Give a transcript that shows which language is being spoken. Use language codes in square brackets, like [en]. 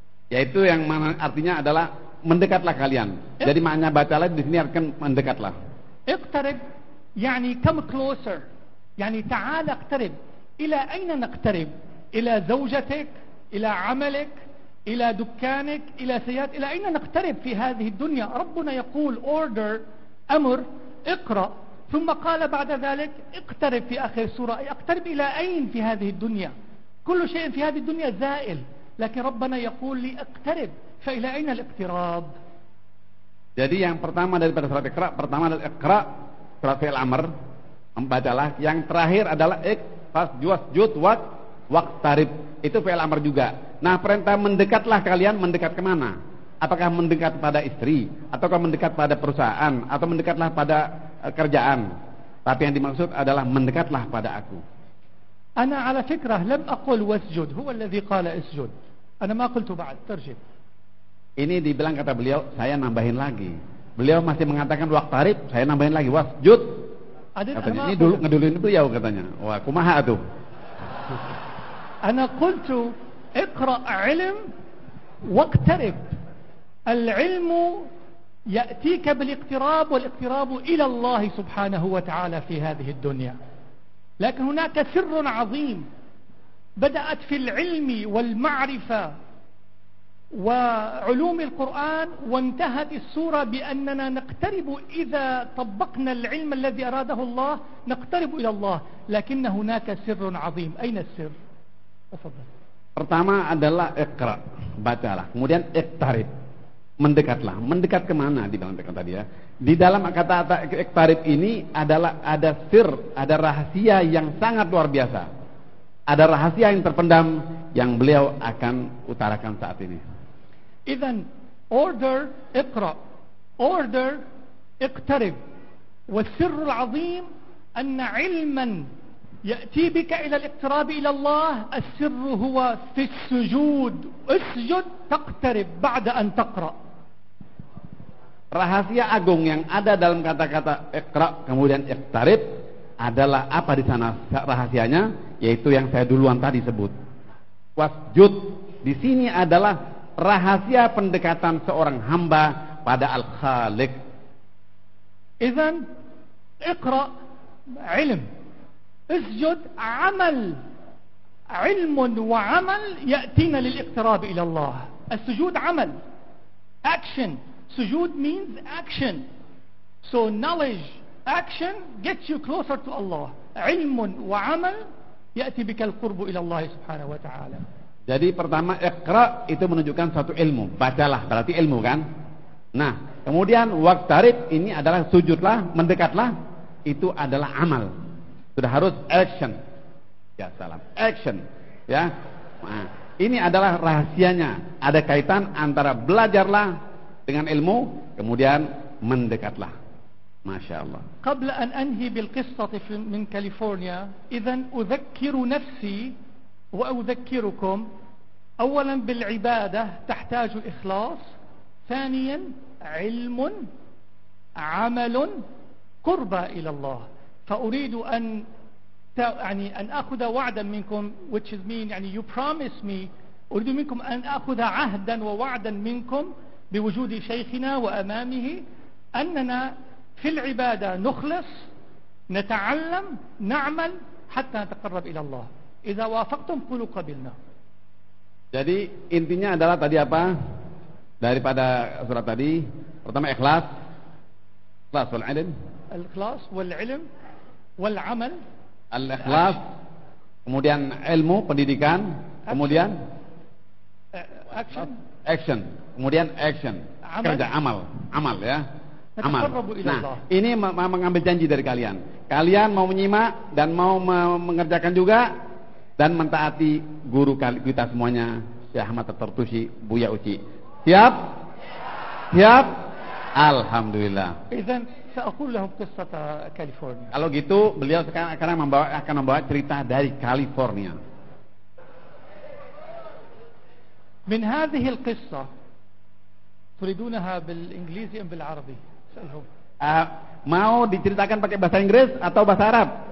[id] Yaitu yang mana artinya adalah mendekatlah kalian. Jadi maknanya bacalah di sini akan mendekatlah. [ar] اقترب يعني [en] come closer. [ar] يعني تعال اقترب. إلى أين نقترب؟ إلى زوجتك، إلى عملك، إلى دكانك، إلى سيارتك، إلى أين نقترب في هذه الدنيا؟ ربنا يقول order أمر اقرأ، ثم قال بعد ذلك اقترب في آخر السورة. اقترب إلى أين في هذه الدنيا؟ كل شيء في هذه الدنيا زائل، لكن ربنا يقول لي اقترب، فإلى أين الاقتراب؟ [id] Jadi yang pertama daripada surat Iqra, pertama adalah Iqra, surat fi'il amr, membacalah. Yang terakhir adalah wasjud waqtarib, itu fi'il amr juga. Nah, perintah mendekatlah kalian, mendekat kemana? Apakah mendekat pada istri, ataukah mendekat pada perusahaan, atau mendekatlah pada kerjaan? Tapi yang dimaksud adalah mendekatlah pada aku. [ar] أنا على فكرة لم أقل واسجد، هو الذي قال اسجد، أنا ما قلت بعد. ترجم. [id] Ini dibilang kata beliau, saya nambahin lagi. Beliau masih mengatakan waqtarib, saya nambahin lagi wasjud. Katanya, ini dulu ngeduluin beliau katanya. [su] Wah, kumaha tuh. [ar] أنا قلت اقرأ علم واقترب. العلم يأتيك بالاقتراب، والاقتراب إلى الله سبحانه وتعالى في هذه الدنيا. لكن هناك سر عظيم بدأت في العلم والمعرفة وعلوم القرآن، وانتهت السورة بأننا نقترب إذا طبقنا العلم الذي أراده الله، نقترب إلى الله. لكن هناك سر عظيم. أين السر؟ تفضل. [id] Pertama adalah iqra, bacalah. Kemudian iqtarib, mendekatlah. Mendekat kemana di dalam tadi ya? Di dalam kata iqtarib ini adalah ada sir, ada rahasia yang sangat luar biasa. Ada rahasia yang terpendam yang beliau akan utarakan saat ini. [ar] إذن order اقرأ، order اقترب، والسر العظيم أن علما يأتي بك إلى الاقتراب إلى الله، السر هو في السجود. اسجد تقترب بعد أن تقرأ. [id] Rahasia agung yang ada dalam kata-kata iqra kemudian iqtarib adalah apa di sana rahasianya? Yaitu yang saya duluan tadi sebut. Wasjud di sini adalah rahasia pendekatan seorang hamba pada Al-Khaliq. [ar] إذن اقرأ علم، اسجد عمل. علم وعمل يأتينا للاقتراب إلى الله. السجود عمل، action. [en] Sujud means action. So knowledge, action gets you closer to Allah. [ar] علم وعمل يأتي بك القرب إلى الله سبحانه وتعالى. [id] Jadi pertama iqra itu menunjukkan suatu ilmu, bacalah berarti ilmu kan. Nah, kemudian waqtarib ini adalah sujudlah, mendekatlah, itu adalah amal. Sudah harus action. Ya salam, action. Ya. Nah, ini adalah rahasianya. Ada kaitan antara belajarlah dengan ilmu, kemudian mendekatlah. Masya Allah. [ar] قبل أن أنهي بالقصة من كاليفورنيا، إذن أذكر نفسي وأذكركم أولا بالعبادة تحتاج إخلاص، ثانيا علم، عمل، قربة إلى الله. فأريد أن أخذ وعدا منكم, [en] which is mean [ar] يعني [en] you promise me, [ar] أريد منكم أن أخذ عهدا ووعدا منكم بوجود شيخنا وأمامه أننا في العبادة نخلص، نتعلم، نعمل حتى نتقرب إلى الله. إذا وافقتم قولوا قبلنا. [id] Jadi intinya adalah tadi apa? Daripada surat tadi, pertama ikhlas, ikhlas wal ilm, [ar] al-ikhlas wal ilm wal amal. [id] Al-ikhlas, kemudian ilmu, pendidikan, Kemudian [en] action. action. Kemudian action. [id] Amal. Kerja, amal ya. Amal. [ar] Nataqarrabu ila Allah. [id] Nah, ini mengambil janji dari kalian. Kalian mau menyimak dan mau mengerjakan juga dan mentaati guru kita semuanya, Syekh Ahmad At-Tartushi, Buya Uci. Siap? Siap? Alhamdulillah. [ar] إذن سأقول لهم قصة كاليفورنيا. [id] Kalau gitu, beliau sekarang akan membawa cerita dari California. [ar] من هذه القصة تريدونها بالإنجليزي أم بالعربي؟ سألهم. [id] Mau diceritakan pakai bahasa Inggris atau bahasa Arab?